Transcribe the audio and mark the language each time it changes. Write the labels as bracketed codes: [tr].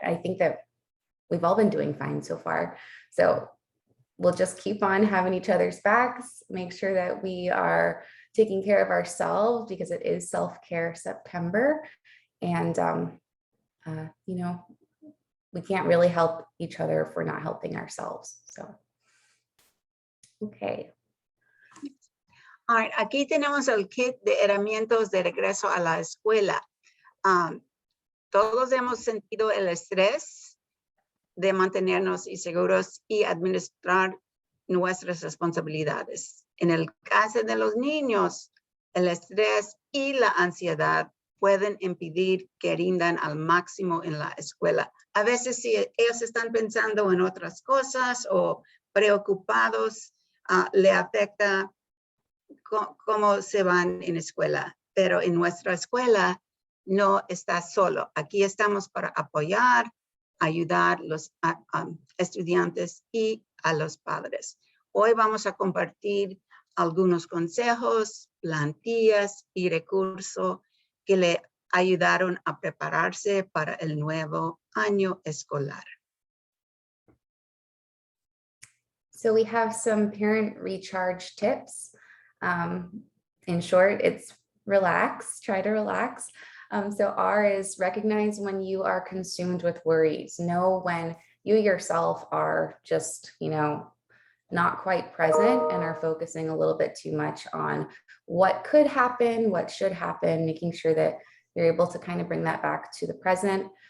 [en] I think that we've all been doing fine so far. So we'll just keep on having each other's backs, make sure that we are taking care of ourselves, because it is self-care September. And, you know, we can't really help each other if we're not helping ourselves. So, okay. All right, [es] aquí tenemos el kit de herramientas de regreso a la escuela. Todos hemos sentido el estrés de mantenernos inseguros y administrar nuestras responsabilidades. En el caso de los niños, el estrés y la ansiedad pueden impedir que rindan al máximo en la escuela. A veces, si ellos están pensando en otras cosas o preocupados, le afecta cómo se van en escuela. Pero en nuestra escuela no está solo. Aquí estamos para apoyar, ayudar a los estudiantes y a los padres. Hoy vamos a compartir algunos consejos, plantillas y recursos que le ayudaron a prepararse para el nuevo año escolar. [en] So we have some parent recharge tips. In short, it's relax, try to relax. So R is recognize when you are consumed with worries. Know when you yourself are just, you know, not quite present and are focusing a little bit too much on what could happen, what should happen, making sure that you're able to kind of bring that back to the present.